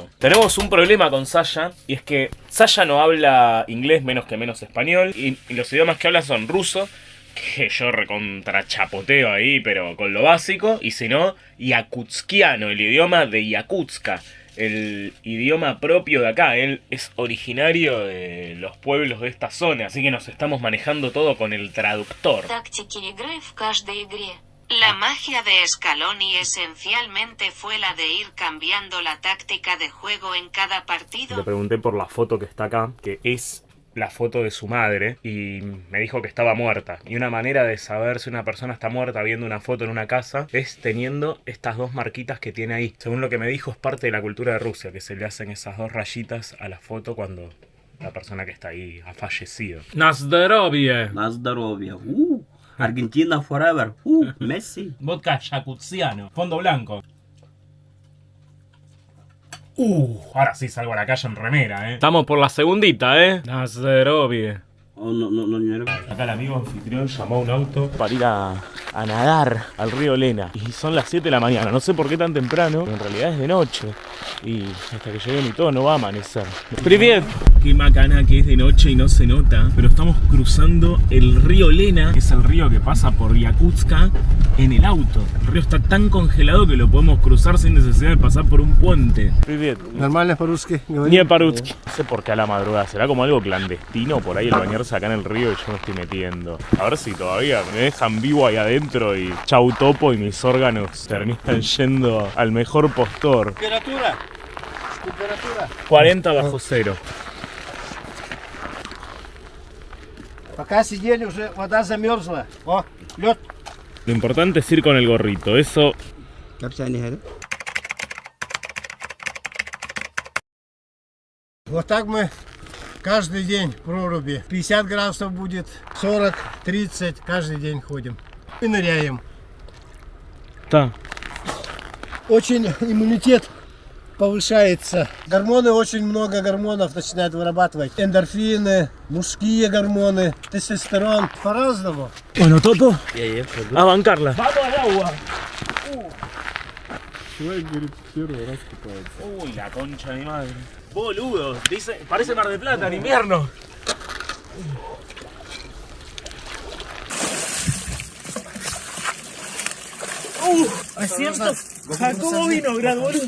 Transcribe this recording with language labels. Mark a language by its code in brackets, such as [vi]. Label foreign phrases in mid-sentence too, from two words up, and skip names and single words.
[es] Tenemos un problema con Sasha y es que Sasha no habla inglés, menos español, y los idiomas que habla son ruso, que yo recontrachapoteo ahí, pero con lo básico, y si no, yakutskiano, el idioma de Yakutsk. el idioma propio de acá. Él es originario de los pueblos de esta zona, así que nos estamos manejando todo con el traductor. [ru] Тактики игры в каждой игре. [es] La magia de Scaloni esencialmente fue la de ir cambiando la táctica de juego en cada partido. Le pregunté por la foto que está acá, que es la foto de su madre, y me dijo que estaba muerta. Y una manera de saber si una persona está muerta viendo una foto en una casa es teniendo estas dos marquitas que tiene ahí. Según lo que me dijo, es parte de la cultura de Rusia, que se le hacen esas dos rayitas a la foto cuando la persona que está ahí ha fallecido. [ru] На здоровье. На здоровье. [en] Argentina forever. Messi. [es] Vodka yakutsiano, fondo blanco. Ahora sí salgo a la calle en remera, Estamos por la segundita, На здоровье. Oh, no. Acá el amigo anfitrión llamó a un auto para ir a nadar al río Lena. Y son las 7 de la mañana, no sé por qué tan temprano, pero en realidad es de noche. Y hasta que lleguemos y todo no va a amanecer. [ru] ¡Привет! [es] Qué macana que es de noche y no se nota, pero estamos cruzando el río Lena, que es el río que pasa por Yakutska, en el auto. El río está tan congelado que lo podemos cruzar sin necesidad de pasar por un puente. [ru] ¡Привет! Нормально по-русски говорит? [es] Ni по-русски. No sé por qué a la madrugada, será como algo clandestino por ahí el bañarse acá en el río y yo me estoy metiendo. A ver si todavía me dejan vivo ahí adentro y chau topo y mis órganos terminan yendo al mejor postor. [ru] Температура. [es] 40 bajo cero. [ru] Пока сидели, уже вода замерзла. О, лед. [es] Lo importante es ir con el gorrito, eso... [ru] Вот так мы каждый день в проруби. 50 градусов будет, 40, 30, каждый день ходим. И ныряем. Да. Очень иммунитет повышается. Гормоны, очень много гормонов начинают вырабатывать. Эндорфины, мужские гормоны, тестостерон. По-разному. [es] Bueno, Toto, a bancarla. ¡Vamos al agua! Uy, la concha de mi madre. Boludo, dice, parece Mar del Plata en invierno. Asiento Jacobo Vinograd, boludo.